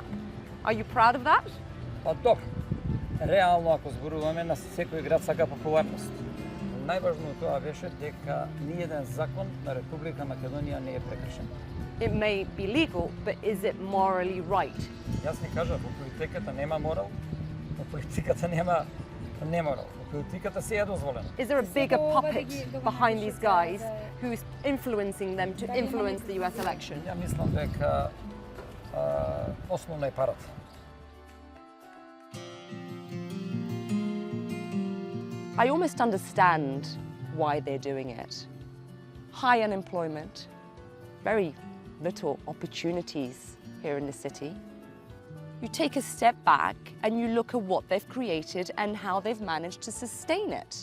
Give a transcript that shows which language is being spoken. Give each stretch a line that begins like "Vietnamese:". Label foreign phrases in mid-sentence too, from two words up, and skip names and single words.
English: Are you proud of that?
Macedonian: Па добро. Реално ако зборуваме на секој град сака популарност. Најважно тоа беше дека ниеден закон на Република Македонија не е прекршен.
English: It may be legal, but is it morally right?
Macedonian: Јас не кажав, во политиката нема морал, во политиката нема неморал. Во политиката се е дозволено.
English: Is there a bigger puppet behind these guys who's influencing them to influence the US election?
Macedonian: Ја мислам дека основно е парата.
English: I almost understand why they're doing it. High unemployment, very little opportunities here in the city. You take a step back and you look at what they've created and how they've managed to sustain it.